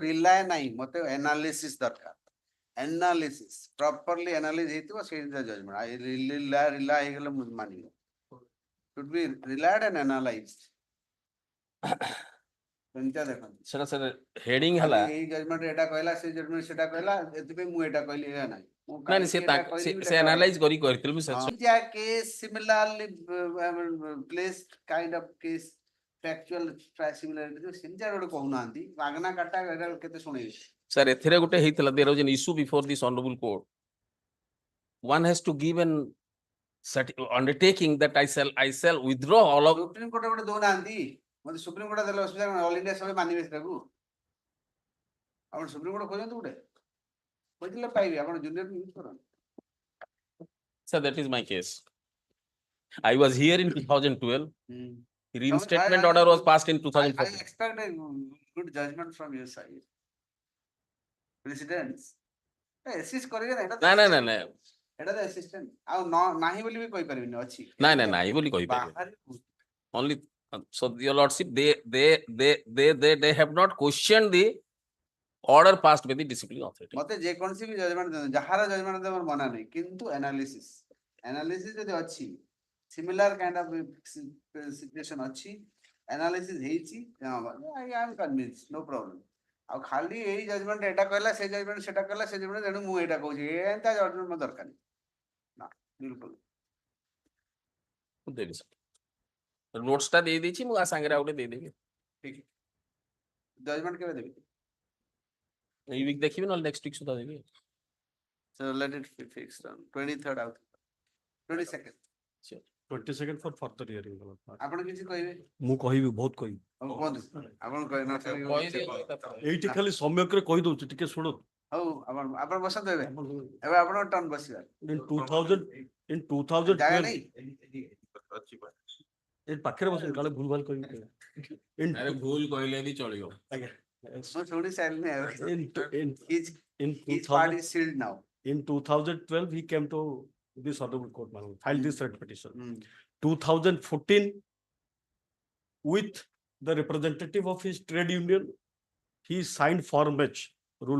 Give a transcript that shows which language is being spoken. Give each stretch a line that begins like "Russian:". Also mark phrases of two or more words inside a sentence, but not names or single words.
Odia: ରିଲାଏ ନାହିଁ ମତେ ଏନାଲିସିସ୍ ଦରକାର
English: analysis properly analysis
Odia: ହେଇଥିବ ସେଇ
English: judgment rely
Odia: ହେଇଗଲେ ମୁଁ ମାନିବି
English: should be relied and analyzed
Odia: ସେମିତିଆ ଦେଖନ୍ତୁ ସେଟା ସାର୍ ହେଡିଂ ହେଲା ଏଇ ଜଜମେଣ୍ଟ ଏଟା କହିଲା ସେଇ ଜଜମେଣ୍ଟ ସେଟା କହିଲା ଏଥିପାଇଁ ମୁଁ ଏଟା କହିଲି ଏହା ନାହିଁ ମୁଁ ନାଇଁ ସେ ସେ ଆନାଲାଇଜ କରି କରିଥିଲି ମୁଁ ସାର୍
English: case similarly placed kind of case factual similarity
Odia: ସେମିତିଆ ଗୋଟେ କହୁନାହାନ୍ତି ମାଗଣା କାଟା ଏଟା କେତେ ଶୁଣେଇବି ସାର୍ ଏଥିରେ ଗୋଟେ ହେଇଥିଲା
English: there was an issue before this honorable court. One has to give an undertaking that I shall withdraw all of
Odia: ସୁପ୍ରିମ କୋର୍ଟ ଗୋଟେ ଦଉନାହାନ୍ତି ମତେ ସୁପ୍ରିମ କୋର୍ଟ ଦେଲେ ଅସୁବିଧା ଅଲ ଇଣ୍ଡିଆ ସଭା ମାନିବେ ସେଟାକୁ ଆପଣ ସୁପ୍ରିମ କୋର୍ଟ ଖୋଜନ୍ତୁ ଗୋଟେ ଖୋଜିଲେ ପାଇବେ ଆପଣ
English: junior use
Odia: କରନ୍ତୁ
English: sir that is my case. I was here in 2012. Reinstatement order was passed in I 2014. expect a good judgment from your side.
Odia: Presidents. Assist କରିବେ ନା ନା ନା ନା ନା ଏଟା ତ assistant ଆଉ ନାହିଁ ବୋଲି ବି କହିପାରିବିନି ଅଛି ନାଇଁ ନାଇଁ ନାଇଁ ବୋଲି କହିପାରିବେ ବାହାରେ
English: only so your lordship they have not questioned the order passed by the disciplinary authority.
Odia: ମତେ ଯେକୌଣସି ବି ଜଜମେଣ୍ଟ ଦିଅନ୍ତୁ ଯାହାର ଜଜମେଣ୍ଟ ଦେବାର ମନା ନାହିଁ କିନ୍ତୁ ଆନାଲିସିସ୍ ଯଦି ଅଛି
English: similar kind of situation
Odia: ଅଛି ଆନାଲିସିସ୍ ହେଇଛି
English: I am convince no problem
Odia: ଆଉ ଖାଲି ଏଇ ଜଜମେଣ୍ଟ ଏଟା କହିଲା ସେ ଜଜମେଣ୍ଟ ସେଟା କହିଲା ସେ ଜଜମେଣ୍ଟ ତେଣୁ ମୁଁ ଏଇଟା କହୁଛି ଏନ୍ତା ଜଜମେଣ୍ଟ ମତେ ଦରକାର ନା ବିଲକୁଲ ଦେବି ସାର୍ ନୋଟ୍ସ ଟା ଦେଇ ଦେଇଛି ମୁଁ ଆ ସାଙ୍ଗରେ ଆଉ ଗୋଟେ ଦେଇଦେବି ଠିକ ଜଜମେଣ୍ଟ କେବେ ଦେବି ଏଇ ୱିକ୍ ଦେଖିବି ନହେଲେ
English: next week
Odia: ସୁଦ୍ଧା ଦେବି
English: so let it be fixed on 23rd out 22nd 22nd for further hearing.
Odia: ଆପଣ କିଛି କହିବେ ମୁଁ କହିବି ବହୁତ କହିବି ହଉ କୁହନ୍ତୁ ଆପଣ କହିବେ ଏଇଠି ଖାଲି ସମ୍ୟକରେ କହି ଦଉଛି ଟିକେ ଶୁଣ ହଉ ଆପଣ ବସନ୍ତୁ ଏବେ ଏବେ ଆପଣଙ୍କ ଟର୍ନ ବସିବା
English: in 2000 in 2012
Odia: ଜାଗା ନାହିଁ ଏ ପାଖରେ ବସନ୍ତୁ କାଳେ ଭୁଲ ଭାଲ କହିବି in ଆରେ ଭୁଲ କହିଲେ ବି ଚଳିବ ଆଜ୍ଞା ମୁଁ ଶୁଣି ସାରିଲିନି ଏବେ
English: in his part is sealed now in 2012 he came to this honorable court filed this writ petition 2014 with the representative of his trade union he signed form H rule